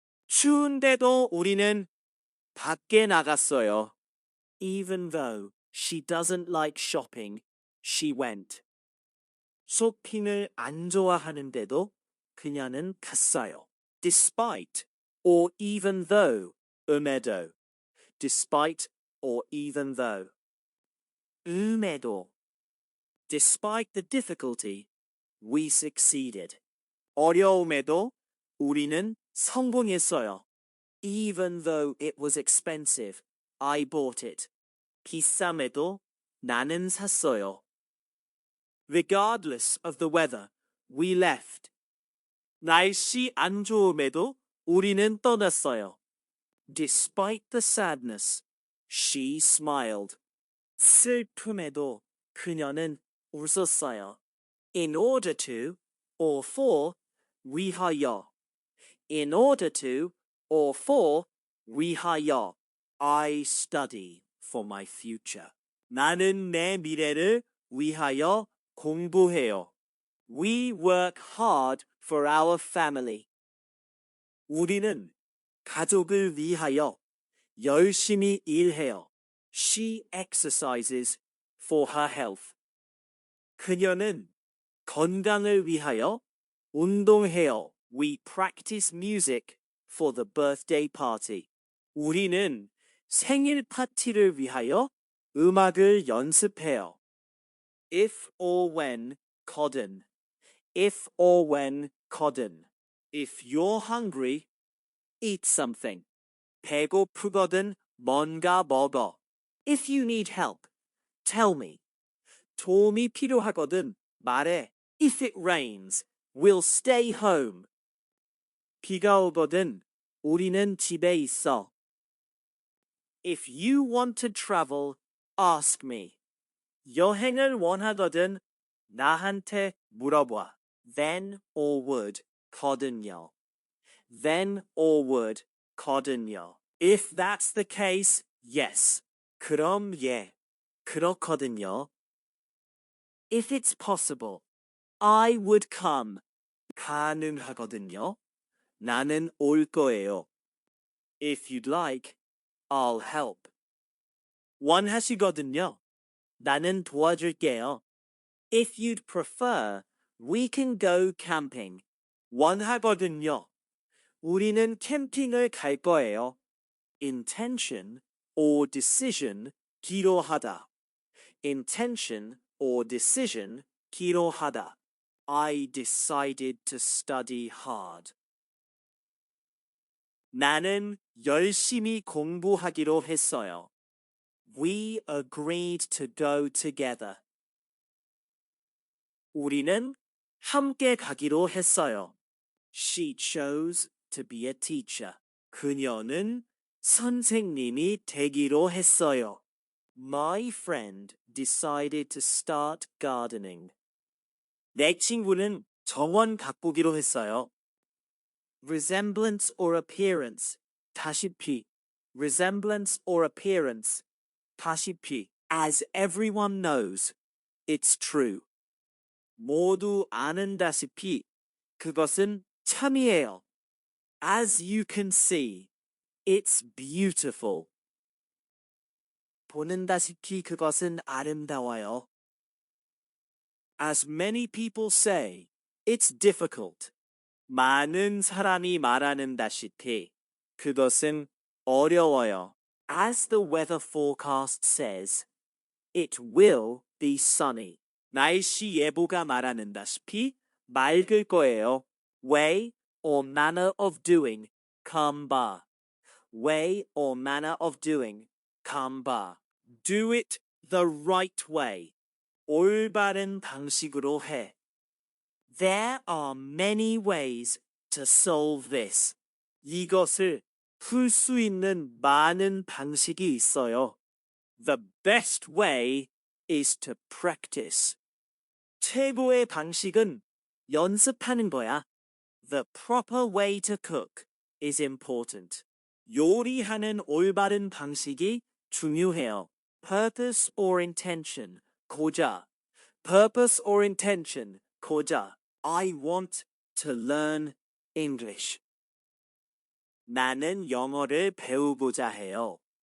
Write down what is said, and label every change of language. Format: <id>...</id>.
<ko>추운데도 우리는 밖에 나갔어요.</ko> <en>Even though she doesn't like shopping, she went.</en> <ko>쇼핑을 안 좋아하는데도 그녀는 갔어요.</ko> <en>Despite or even though, 음에도. Despite or even though. 음에도. Despite the difficulty, we succeeded.</en> <ko>어려움에도 우리는 성공했어요.</ko> <en>Even though it was expensive, I bought it.</en> <ko>비쌈에도 나는 샀어요.</ko> <en>Regardless of the weather, we left.</en> <ko>날씨 안 좋음에도 우리는 떠났어요.</ko> <en>Despite the sadness, she smiled.</en> <ko>슬픔에도 그녀는 웃었어요.</ko> <en>In order to, or for, 위하여. In order to, or for, 위하여. I study for my future.</en> <ko>나는 내 미래를 위하여 공부해요.</ko> <en>We work hard for our family.</en> <ko>우리는 가족을 위하여 열심히 일해요.</ko> <en>She exercises for her health.</en> <ko>그녀는 건강을 위하여 운동해요.</ko> <en>We practice music for the birthday party.</en> <ko>우리는 생일 파티를 위하여 음악을 연습해요.</ko> <en>If or when, 거든. If or when, 거든. If you're hungry, eat something.</en> <ko>배고프거든 뭔가 먹어.</ko> <en>If you need help, tell me.</en> <ko>도움이 필요하거든 말해.</ko> <en>If it rains, we'll stay home.</en> <ko>비가 오거든 우리는 집에 있어.</ko> <en>If you want to travel, ask me.</en> <ko>여행을 원하거든 나한테 물어봐.</ko> <en>Then or would, 거든요. Then or would, 거든요. If that's the case, yes.</en> <ko>그럼 예, 그렇거든요.</ko> <en>If it's possible, I would come.</en> <ko>가능하거든요. 나는 올 거예요.</ko> <en>If you'd like, I'll help.</en> <ko>원하시거든요. 나는 도와줄게요.</ko> <en>If you'd prefer, we can go camping.</en> <ko>원하거든요. 우리는 캠핑을 갈 거예요.</ko> <en>Intention or decision, 기로하다. Intention or decision, 기로하다. I decided to study hard.</en> <ko>나는 열심히 공부하기로 했어요.</ko> <en>We agreed to go together.</en> <ko>우리는 함께 가기로 했어요.</ko> <en>She chose to be a teacher.</en> <ko>그녀는 선생님이 되기로 했어요.</ko> <en>My friend decided to start gardening.</en> <ko>내 친구는 정원 가꾸기로 했어요.</ko> <en>Resemblance or appearance, 다시피. Resemblance or appearance, 다시피. As everyone knows, it's true.</en> <ko>모두 아는다시피 그것은 참이에요.</ko> <en>As you can see, it's beautiful.</en> <ko>보는다시피 그것은 아름다워요.</ko> <en>As many people say, it's difficult.</en> <ko>많은 사람이 말하는다시피 그것은 어려워요.</ko> <en>As the weather forecast says, it will be sunny.</en> <ko>날씨 예보가 말하는다시피 맑을 거예요.</ko> <en>Way or manner of doing, 감바. Way or manner of doing, 감바. Do it the right way.</en> <ko>올바른 방식으로 해.</ko> <en>There are many ways to solve this.</en> <ko>이것을 풀 수 있는 많은 방식이 있어요.</ko> <en>The best way is to practice.</en> <ko>최고의 방식은 연습하는 거야.</ko> <en>The proper way to cook is important.</en> <ko>요리하는 올바른 방식이 중요해요.</ko> <en>Purpose or intention, 고자. Purpose or intention, 고자. I want to learn English.</en> <ko>나는 영어를 배우고자 해요.</ko>